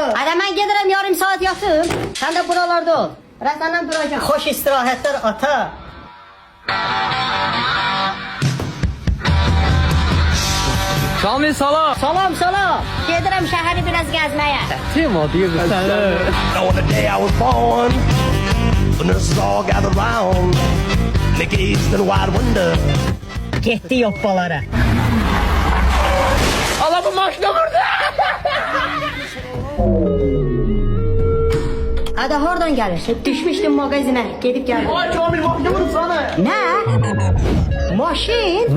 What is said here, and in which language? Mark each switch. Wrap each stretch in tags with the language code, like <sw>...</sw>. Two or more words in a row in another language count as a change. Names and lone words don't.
<az>Ədə mən gedirəm yarım saat yatım. Sən də buralarda ol. Biraz səndən duracağım. Xoş istirahətlər ata. Kamil salam. Salam, salam. Gedirəm şəhəri biraz gəzməyə. Tim o deyirdi sənə.</az> <en>On the day I was born, the nurses all gathered round, and they gazed in wide wonder.</en> <az>Getdi yoppalara. Allah bu maşına vurdu. Ədə hardan gəlirsən? Düşmüşdüm mağazinə. Gedib gəldim. Ay Kamil maşına vurdu sana. Nə? Maşın?</az>